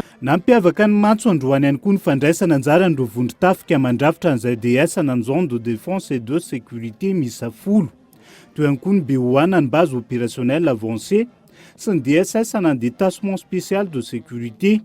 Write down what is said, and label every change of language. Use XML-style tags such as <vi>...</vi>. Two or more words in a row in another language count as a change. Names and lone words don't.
<mg>nampiavaka ny matso androany ihany koa ny fandraisana anjaran'ireo vondron-tafika mandrafitra an'izay DS nan</mg> <fr>zone de défense et de sécurité</fr> <mg>misa 10 toy ihany koa ny BOA ny</mg> <fr>base opérationnelle avancée</fr> <mg>sy ny DSS nan</mg> <fr>détachement spécial de sécurité.</fr>